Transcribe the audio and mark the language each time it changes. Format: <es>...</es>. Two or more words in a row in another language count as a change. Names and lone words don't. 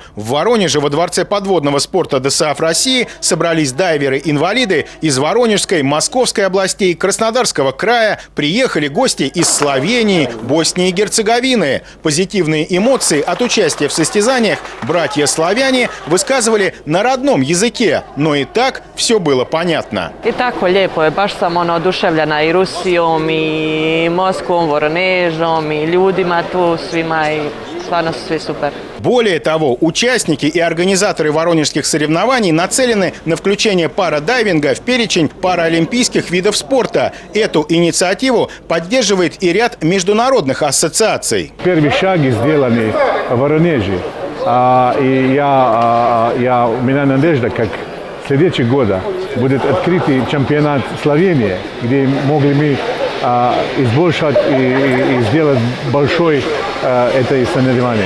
<ru>В Воронеже во Дворце подводного спорта ДСАФ России собрались дайверы-инвалиды из Воронежской, Московской областей, Краснодарского края. Приехали гости из Словении, Боснии и Герцеговины. Позитивные эмоции от участия в состязаниях братья-славяне высказывали на родном языке. Но и так все было понятно.</ru> <bs>I tako lijepo je, baš sam oduševljena i Rusijom i Moskvom, Voronežom i ljudima tu svima i stvarno su svi super.</bs> <ru>Более того, участники и организаторы воронежских соревнований нацелены на включение парадайвинга в перечень паралимпийских видов спорта. Эту инициативу поддерживает и ряд международных ассоциаций. Первый шаг сделан в Воронеже. У меня надежда, как следующий год будет открытый чемпионат Словении, где могли мы избольшать и сделать большое это соревнование.</ru>